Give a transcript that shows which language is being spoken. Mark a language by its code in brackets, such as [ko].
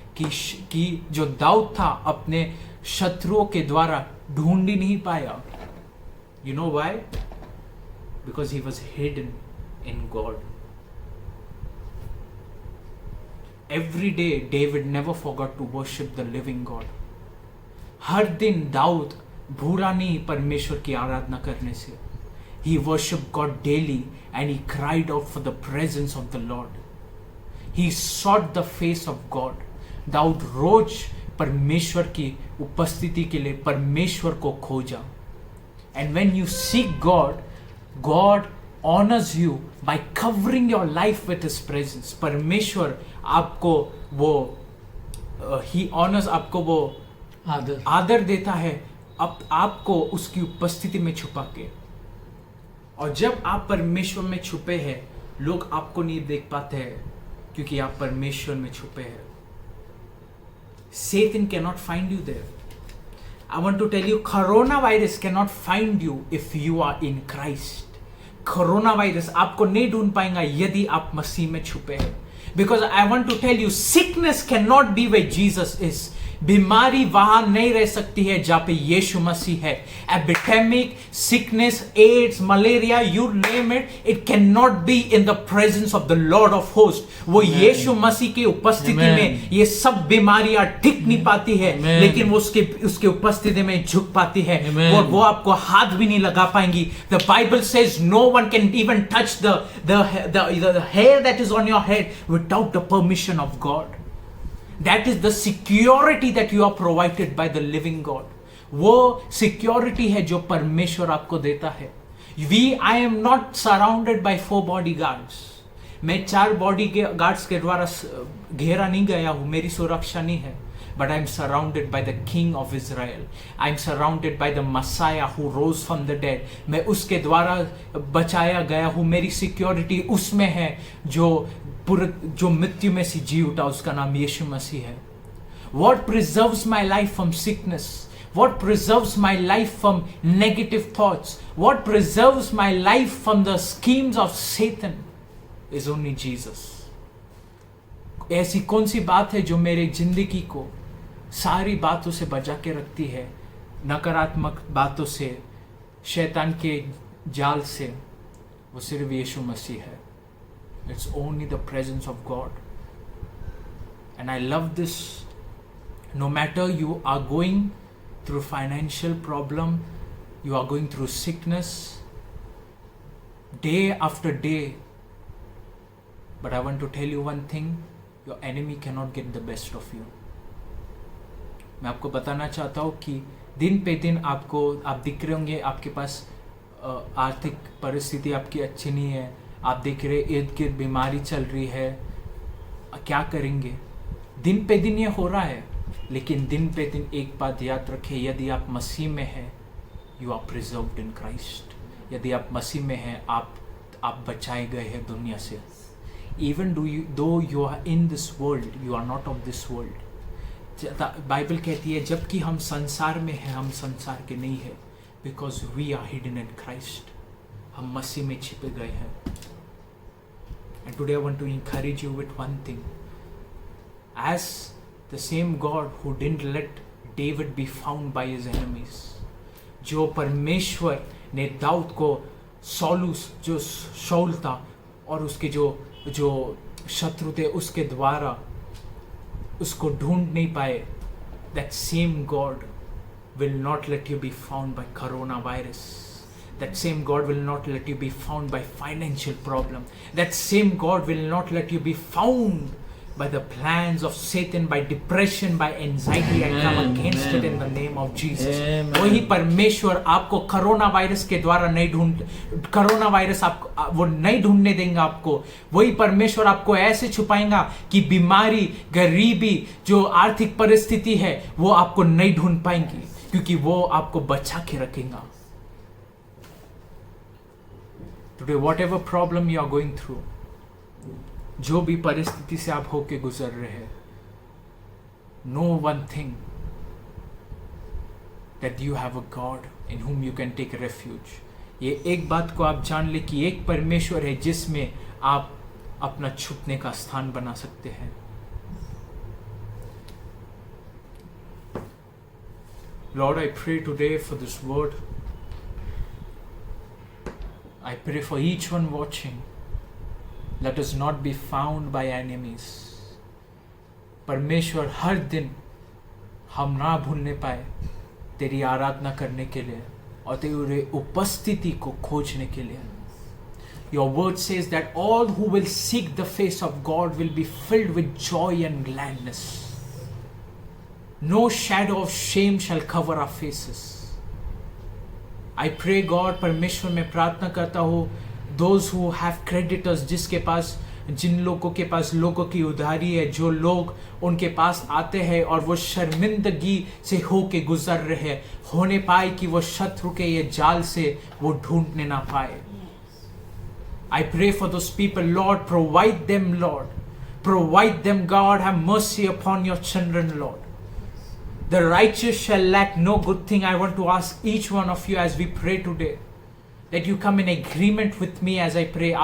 [hi] कि जो दाऊद था अपने शत्रुओं के द्वारा ढूंढ ही नहीं पाया. [en] You know why? Because he was hidden in God. Every day David never forgot to worship the living God. [hi] हर दिन दाऊद भूला नहीं परमेश्वर की आराधना करने से. [en] He worshipped God daily and he cried out for the presence of the Lord. He sought the face of God. [hi] Dawood रोज परमेश्वर की उपस्थिति के लिए परमेश्वर को खोजा। [en] And when you seek God, God honours you by covering your life with his presence. [hi] परमेश्वर आपको वो ही ऑनर्स, आपको वो आदर देता है आपको उसकी उपस्थिति में छुपा के। और जब आप परमेश्वर में छुपे हैं, लोग आपको नहीं देख पाते हैं क्योंकि आप परमेश्वर में छुपे हैं। [en] Satan cannot find you there. I want to tell you, coronavirus cannot find you if you are in Christ. [hi] Coronavirus आपको नहीं ढूंढ पाएगा यदि आप मसीह में छुपे हैं। [en] Because I want to tell you, sickness cannot be where Jesus is. [hi] बीमारी वहां नहीं रह सकती है जहां पे यीशु मसीह है। [en] Epidemic, sickness, AIDS, malaria, you name it, it can not be in the presence of the Lord of host. [hi] वो यीशु मसीह की उपस्थिति में ये सब बीमारियां टिक नहीं पाती है, लेकिन वो उसके उपस्थिति में झुक पाती है। वो आपको हाथ भी नहीं लगा पाएंगी। [en] The Bible says no one can even touch the hair that is on your head without the permission of God. That is the security that you are provided by the living God. [hi] वो security है जो परमेश्वर आपको देता है। [en] I am not surrounded by 4 bodyguards. [hi] मैं 4 bodyguards के द्वारा घेरा नहीं गया हूँ, मेरी सुरक्षा नहीं है। [en] But I am surrounded by the King of Israel. I am surrounded by the Messiah who rose from the dead. [hi] मैं उसके द्वारा बचाया गया हूँ। मेरी security उसमें है जो मृत्यु में से जी उठा, उसका नाम यीशु मसीह है। [en] What preserves my life from sickness? What preserves my life from negative thoughts? What preserves my life from the schemes of Satan is only Jesus. [hi] ऐसी कौन सी बात है जो मेरी जिंदगी को सारी बातों से बचा के रखती है, नकारात्मक बातों से, शैतान के जाल से? वो सिर्फ यीशु मसीह है। [en] It's only the presence of God. And I love this. No matter you are going through financial problem, you are going through sickness, day after day. But I want to tell you one thing, your enemy cannot get the best of you. [hi] मैं आपको बताना चाहता हूँ कि दिन पे दिन आप दिख रहे होंगे, आपके पास आर्थिक परिस्थिति आपकी अच्छी नहीं है, आप देख रहे इर्द गिर्द बीमारी चल रही है, क्या करेंगे? दिन पे दिन ये हो रहा है, लेकिन दिन पे दिन एक बात याद रखें, यदि आप मसीह में हैं, [en] You are preserved in Christ. [hi] यदि आप मसीह में हैं, आप बचाए गए हैं दुनिया से। [en] Even though you are in this world, you are not of this world. [hi] Bible कहती है जबकि हम संसार में हैं, हम संसार के नहीं है, [en] Because we are hidden in Christ. [hi] हम मसीह में छिपे गए हैं। [en] And today I want to encourage you with one thing. As the same God who didn't let David be found by his enemies, [hi] जो परमेश्वर ने दाऊद को जो शाऊल था और उसके जो शत्रु थे उसके द्वारा उसको ढूंढ नहीं पाए, [en] that same God will not let you be found by coronavirus. That same God will not let you be found by financial problem. That same God will not let you be found by the plans of Satan, by depression, by anxiety. I come against it in the name of Jesus. [hi] वही परमेश्वर आपको corona virus के द्वारा corona virus आपको वो नहीं ढूंढने देंगे आपको। वही परमेश्वर आपको ऐसे छुपाएगा कि बीमारी, गरीबी, जो आर्थिक परिस्थिति है वो आपको नहीं ढूंढ पाएंगी, क्योंकि वो आपको बचा के रखेगा। [en] Today, whatever problem you are going through, [hi] जो भी परिस्थिति से आप होके गुजर रहे हैं, [en] know one thing, that you have a God in whom you can take refuge. [hi] ये एक बात को आप जान ले कि एक परमेश्वर है जिसमें आप अपना छुपने का स्थान बना सकते हैं। [en] Lord, I pray today for this word. I pray for each one watching. Let us not be found by enemies. [hi] परमेश्वर हर दिन हम ना भूलने पाए तेरी आराधना करने के लिए और तेरी उपस्थिति को खोजने के लिए। [en] Your word says that all who will seek the face of God will be filled with joy and gladness. No shadow of shame shall cover our faces. I pray God, [hi] परमेश्वर मैं प्रार्थना करता हूँ, [en] those who have creditors, [hi] जिसके पास, जिन लोगों के पास लोगों की उधारी है, जो लोग उनके पास आते हैं और वो शर्मिंदगी से होके गुजर रहे हैं, होने पाए कि वो शत्रु के ये जाल से वो ढूंढने ना पाए. [en] I pray for those people, Lord, provide them, Lord. Provide them, God, have mercy upon your children, Lord. The righteous shall lack no good thing. I want to ask each one of you as we pray today, that you come in agreement with me as I pray.